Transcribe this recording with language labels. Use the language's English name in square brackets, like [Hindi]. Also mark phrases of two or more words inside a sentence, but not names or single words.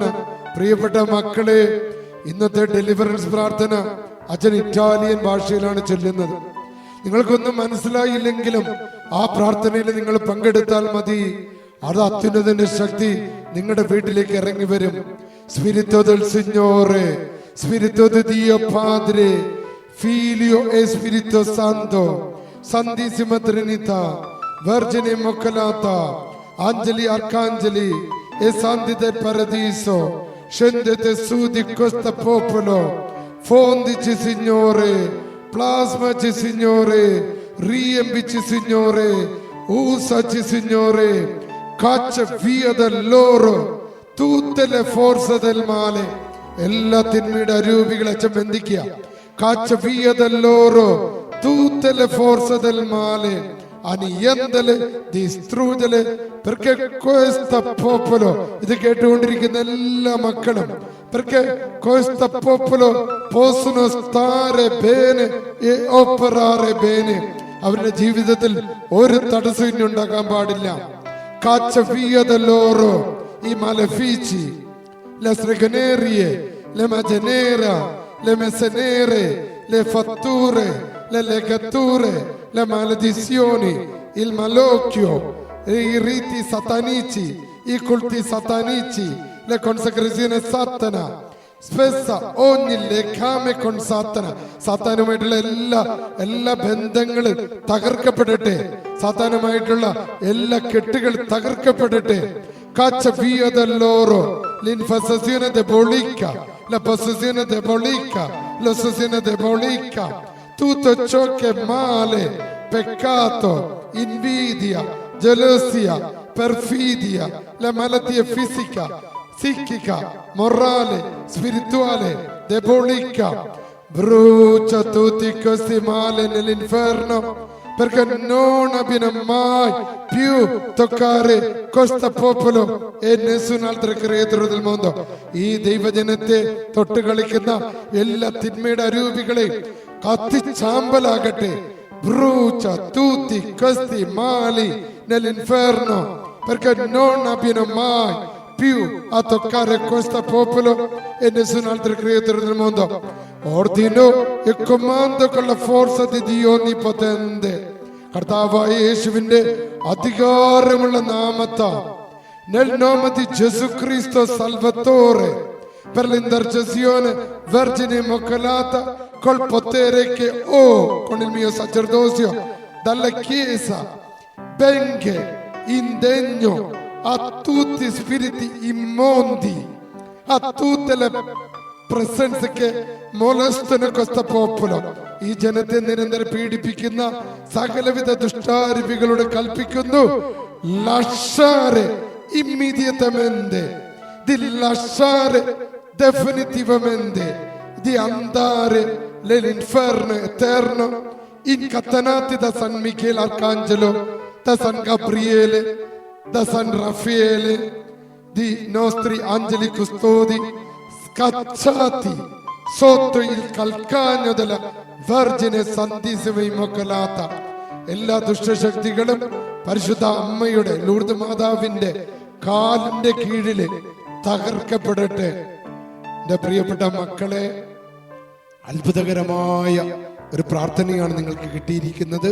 [Malayalam] പ്രിയപ്പെട്ട മക്കളെ, ഇന്നത്തെ ഡെലിവറൻസ് പ്രാർത്ഥന അച്ഛൻ ഇറ്റാലിയൻ ഭാഷയിലാണ് ചൊല്ലുന്നത്. നിങ്ങൾക്കൊന്നും മനസ്സിലായില്ലെങ്കിലും ആ പ്രാർത്ഥനയിൽ നിങ്ങൾ പങ്കെടുത്താൽ മതി. അത് അത്യുന്നതന്റെ ശക്തി നിങ്ങളുടെ വീട്ടിലേക്ക് ഇറങ്ങി വരും. [Italian] സ്പിരിറ്റോ del Signore, Spirito di Dio Padre, Figlio e Spirito Santo, Santissima Trinità, Vergine Immacolata, Angeli Arcangeli e Santi del Paradiso, scendete su di questo popolo, fondici Signore, plasmaci Signore, riempici Signore, usaci Signore, caccia via da loro tutte le forze del male. [Malayalam] എല്ലാ തിന്മയുടെ അരൂപികളെ അച്ഛൻ ബന്ധിക്കുക. [Italian] കാച്ച via da loro tutte le forze del male, aniendele, distruggele, perché questo popolo, [Malayalam] ഇത് കേട്ടുകൊണ്ടിരിക്കുന്ന എല്ലാ മക്കളും, [Italian] perché questo popolo possono stare bene e operare bene. [Malayalam] അവരുടെ ജീവിതത്തിൽ ഒരു തടസ്സം ഇനി ഉണ്ടാക്കാൻ പാടില്ല. [Italian] Caccia via da loro i malefici, le stregonerie, le magie nere, le messe nere, le fatture, le legature, le maledizioni, il malocchio, i riti satanici, i culti satanici, le consacrazioni satana. Spessa ogni legame con Satana. [Malayalam] സാത്താനുമായിട്ടുള്ള എല്ലാ ബന്ധങ്ങളും തകർക്കപ്പെടട്ടെ. സാത്താനുമായിട്ടുള്ള എല്ലാ കെട്ടുകൾ തകർക്കപ്പെടട്ടെ. [Italian] Caccia via da loro l'infestazione diabolica, la possessione diabolica, l'ossessione diabolica, tutto ciò che è male, peccato, invidia, gelosia, perfidia, la malattia fisica, psichica, morale, spirituale, diabolica. Brucia tutti questi mali nell'inferno, perché non abbiano mai più toccare questo popolo e nessun altro creatura del mondo. [Malayalam] ഈ ദൈവജനത്തെ തൊട്ട് കളിക്കുന്ന എല്ലാ തിന്മയുടെ അരൂപികളെ കത്തിച്ചാമ്പലാകട്ടെ. [Italian] Brucia tutti questi mali nell'inferno, perché non abbiano mai più a toccare questo popolo e nessun altro creatore del mondo. Ordino e comando con la forza di Dio Onnipotente. [Malayalam] കർത്താവായ യേശുവിന്റെ അധികാരമുള്ള നാമത്താൽ, [Italian] nel nome di Gesù Cristo Salvatore, per l'intercessione Vergine Immacolata, col potere che ho con il mio sacerdozio dalla Chiesa, benché indegno a tutti spiriti immondi, a tutte le presenze che molestano questo popolo. [Malayalam] ഈ ജനത്തെ നിരന്തരം പീഡിപ്പിക്കുന്ന സകലവിധ ദുഷ്ടാരൂപികളോട് കൽപ്പിക്കുന്നു, [Italian] lasciare immediatamente, di lasciare definitivamente, di andare nell'inferno eterno, incatenati da San Michele Arcangelo, da San Gabriele, da San Raffaele, di nostri angeli custodi, scacciati sotto il calcagno della Vergine Santissima Immacolata. [Malayalam] എല്ലാ ദുഷ്ടശക്തികളും പരിശുദ്ധ അമ്മയുടെ ലൂർദ് മാതാവിന്റെ കാലിന്റെ കീഴില് തകർക്കപ്പെടട്ടെ. എന്റെ പ്രിയപ്പെട്ട മക്കളെ, അത്ഭുതകരമായ ഒരു പ്രാർത്ഥനയാണ് നിങ്ങൾക്ക് കിട്ടിയിരിക്കുന്നത്.